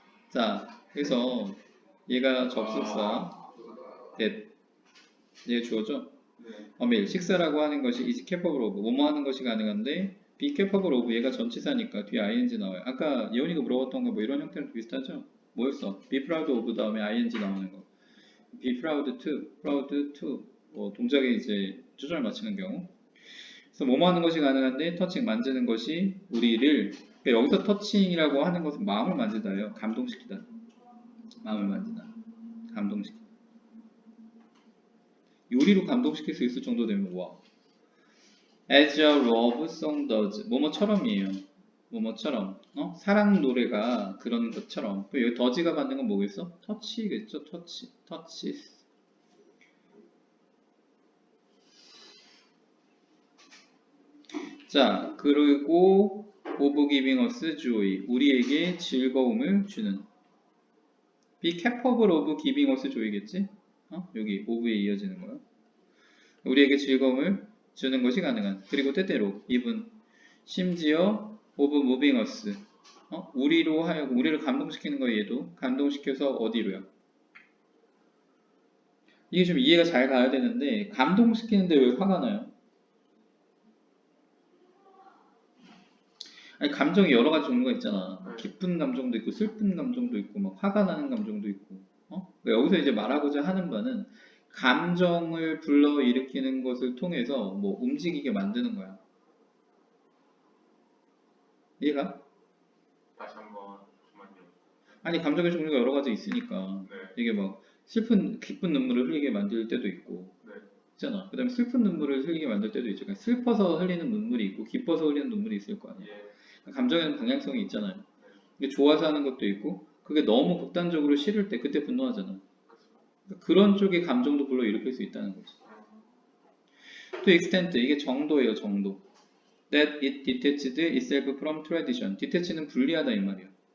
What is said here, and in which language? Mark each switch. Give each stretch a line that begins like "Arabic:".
Korean: 자, 그래서 얘가 접속사, that. 얘 주어죠? 어밀, 식사라고 하는 것이
English: is capable of,
Korean: 뭐뭐 하는 것이 가능한데
English: be capable of,
Korean: 얘가 전치사니까 뒤에 ing 나와요. 아까 예원이가 물어봤던 거 뭐 이런 형태랑 비슷하죠? 뭐였어? be proud of 다음에 ing 나오는 거. be proud to, 뭐 동작에 이제 조절 맞추는 경우. 그래서 뭐뭐 하는 것이 가능한데 터칭, 만지는 것이 우리를, 그러니까 여기서 터칭이라고 하는 것은 마음을 만지다예요. 감동시키다. 마음을 만지다. 감동시키다. 요리로 감동시킬 수 있을 정도 되면 와.
English: As a love song does.
Korean: 뭐뭐처럼이에요. 뭐뭐처럼. 사랑 노래가 그런 것처럼. 또 여기 does가 받는 건 뭐겠어? touch겠죠. touches. 자, 그리고
English: of giving us joy.
Korean: 우리에게 즐거움을 주는.
English: be capable of giving us joy겠지?
Korean: 여기 of에 이어지는 거야. 우리에게 즐거움을 주는 것이 가능한. 그리고 때때로 even 심지어
English: of moving us.
Korean: 우리로 하여금 우리를 감동시키는 거 얘도 감동시켜서 어디로요? 이게 좀 이해가 잘 가야 되는데 감동시키는데 왜 화가 나요? 아니 감정이 여러 가지 종류가 있잖아. 기쁜 감정도 있고 슬픈 감정도 있고 막 화가 나는 감정도 있고. 그러니까 여기서 이제 말하고자 하는 바는 감정을 불러일으키는 것을 통해서 뭐 움직이게 만드는 거야. 이해가? 다시 한번 잠깐만요. 아니 감정의 종류가 여러 가지 있으니까 네. 이게 막 기쁜 눈물을 흘리게 만들 때도 있고 네. 있잖아. 그 다음에 슬픈 눈물을 흘리게 만들 때도 있죠. 그러니까 슬퍼서 흘리는 눈물이 있고 기뻐서 흘리는 눈물이 있을 거 아니야. 예. 감정에는 방향성이 있잖아요. 근데 좋아서 하는 것도 있고 그게 너무 극단적으로 싫을 때 그때 분노하잖아. 그러니까 그런 쪽의 감정도 불러일으킬 수 있다는 거지.
English: To extent,
Korean: 이게 정도예요. 정도.
English: That it detached itself from tradition. detach는
Korean: 분리하다 이 말이야.